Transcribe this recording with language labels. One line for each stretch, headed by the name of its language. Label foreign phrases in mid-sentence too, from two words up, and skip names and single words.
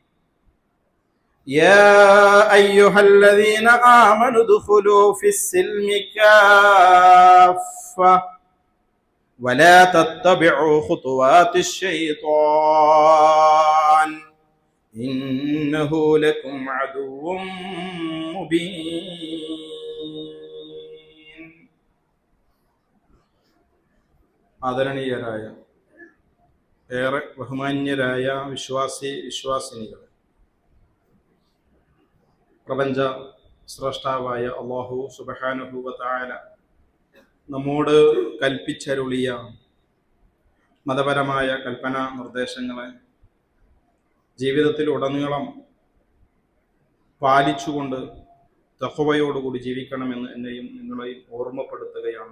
Arabic: يا أيها الذين آمنوا ادخلوا في السلم كافة ولا تتبعوا خطوات الشيطان إنه لكم عدو مبين.
Malayalam: ആദരണീയരായ ഏറെ ബഹുമാന്യരായ വിശ്വാസിനികൾ, പ്രപഞ്ച സ്രഷ്ടാവായ അല്ലാഹു സുബ്ഹാനഹു വ തആല നമ്മോട് കൽപ്പിച്ചരുളിയ മതപരമായ കൽപ്പനാ നിർദ്ദേശങ്ങളെ ജീവിതത്തിൽ ഉടനീളം പാലിച്ചുകൊണ്ട് തഖ്വയോടുകൂടി ജീവിക്കണമെന്ന് എന്നെയും നിങ്ങളെയും ഓർമ്മപ്പെടുത്തുകയാണ്.